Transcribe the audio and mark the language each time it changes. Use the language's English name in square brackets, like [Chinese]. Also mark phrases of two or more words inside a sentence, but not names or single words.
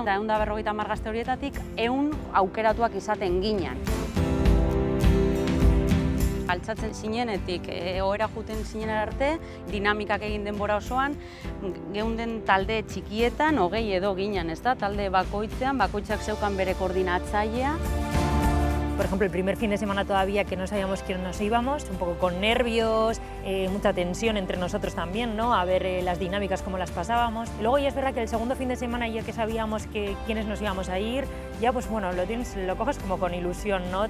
[Basque] 150 gazte horietatik, 100 aukeratuak izaten ginean. Altzatzen zinenetik, ohera juten zinen arte, dinamikak egin denbora osoan, geunden talde txikietan, 20 edo ginen, ezta? Talde bakoitzean, bakoitzak zeukan bere koordinatzailea. [Spanish] Por ejemplo, el primer fin de semana todavía que no sabíamos quién nos íbamos, un poco con nervios, mucha tensión entre nosotros también, ¿no? A ver las dinámicas, cómo las pasábamos. Y luego ya es verdad que el segundo fin de semana, ya que sabíamos quiénes nos íbamos a ir, ya pues bueno, lo coges como con ilusión, ¿no?